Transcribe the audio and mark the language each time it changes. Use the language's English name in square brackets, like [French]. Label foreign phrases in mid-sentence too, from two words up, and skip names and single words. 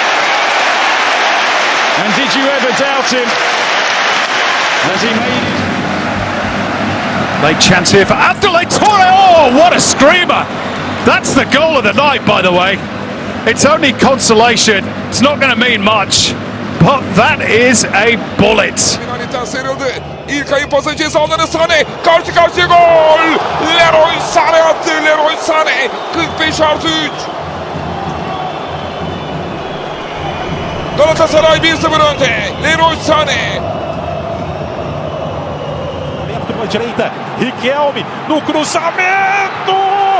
[English] And did you ever doubt him as he made it? Late chance here for Abdoulaye Touré. Oh, what a screamer! That's the goal of the night, by the way. It's only consolation. It's not going to mean much, but that is a bullet. [Turkish] İlk ayı pası cezaları Sané. Karşı karşıya gol. Leroy Sané attı. Leroy Sané. 45+3. Galatasaray 1-0 önde. Leroy Sané. [Portuguese] Aberto para a direita. Riquelme no cruzamento.